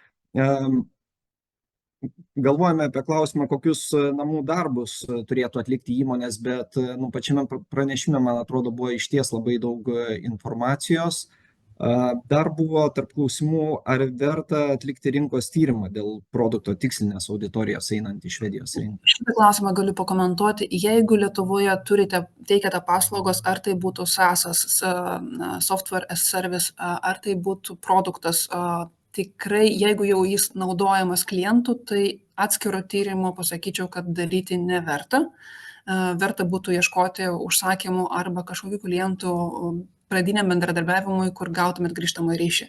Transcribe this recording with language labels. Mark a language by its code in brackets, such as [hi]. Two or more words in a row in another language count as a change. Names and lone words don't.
[lt] Galvojame apie klausimą, kokius namų darbus turėtų atlikti įmonės, bet pačiame pranešime, man atrodo, buvo išties labai daug informacijos. Dar buvo tarp klausimų, ar verta atlikti rinkos tyrimą dėl produkto tikslinės auditorijos einant į Švedijos rinką. Šitą klausimą galiu pakomentuoti. Jeigu Lietuvoje teikiate paslaugos, ar tai būtų SaaS, [en] software as service, [lt] ar tai būtų produktas, tikrai, jeigu jau jis naudojamas klientų, tai atskiro tyrimo pasakyčiau, kad daryti neverta. Verta būtų ieškoti užsakymų arba kažkokių klientų pradiniam bendradarbiavimui, kur gautumėt grįžtamą ryšį.